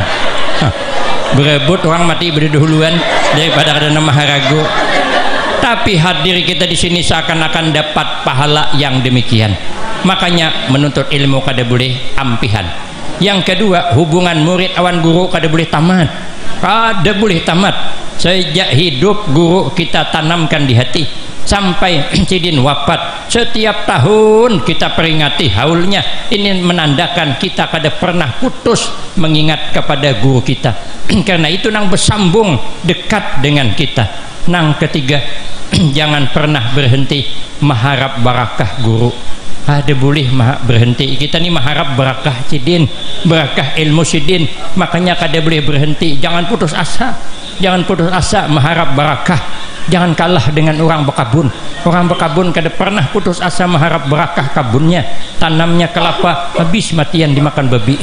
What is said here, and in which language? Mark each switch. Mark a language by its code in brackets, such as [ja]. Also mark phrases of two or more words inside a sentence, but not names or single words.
[bjn] Berebut orang mati berdahuluan daripada ada nama harago. Tapi hadir kita di sini seakan-akan dapat pahala yang demikian. Makanya menuntut ilmu kada boleh ampihan. Yang kedua, hubungan murid awan guru kada boleh tamat. Kada boleh tamat. Sejak hidup guru kita tanamkan di hati sampai Cidin wafat. Setiap tahun kita peringati haulnya. Ini menandakan kita kada pernah putus mengingat kepada guru kita. Karena itu nang bersambung dekat dengan kita. Nang ketiga, jangan pernah berhenti mengharap barakah guru. Ada boleh berhenti. Kita ni mengharap barakah Cidin, barakah ilmu Cidin, makanya kada boleh berhenti. Jangan putus asa, jangan putus asa mengharap barakah. Jangan kalah dengan orang berkabun. Orang berkabun kada pernah putus asa mengharap barakah kabunnya. Tanamnya kelapa habis matian dimakan babi.